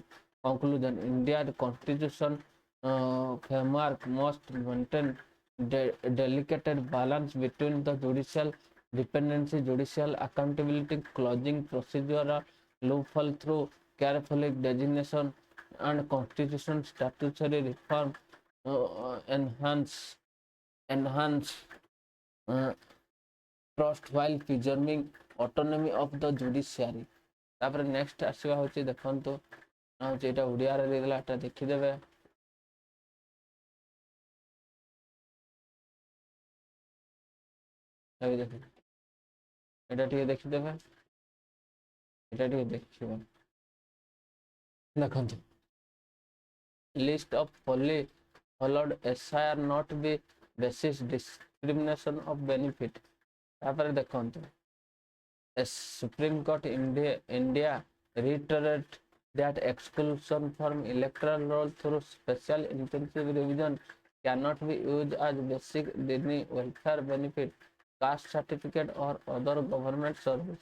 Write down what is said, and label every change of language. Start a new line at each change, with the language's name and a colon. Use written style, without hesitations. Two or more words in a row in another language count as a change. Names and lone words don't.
English: Conclusion: India's constitution framework must maintain delicate balance between the judicial dependency, judicial accountability, closing procedural loophole through carefully designation and constitution statutory reform, enhance uh, trust while preserving autonomy of the judiciary.
Odia: ତାପରେ ନେକ୍ସଟ ଆସିବା ହଉଛି ଦେଖନ୍ତୁ ହଉଛି ଏଇଟା ଓଡ଼ିଆରେ ଦେଇଦେଲା ଏଟା ଦେଖିଦେବେ ଏଟା ଟିକେ ଦେଖିଦେବେ ଏଟା ଟିକେ ଦେଖିବେ ଦେଖନ୍ତୁ
English: list of fully followed SIR not be basis discrimination of benefit.
Odia: ତାପରେ ଦେଖନ୍ତୁ
English: Supreme Court India reiterated that exclusion from electoral roll through special intensive revision cannot be used as basic any welfare benefit, caste certificate or other government service.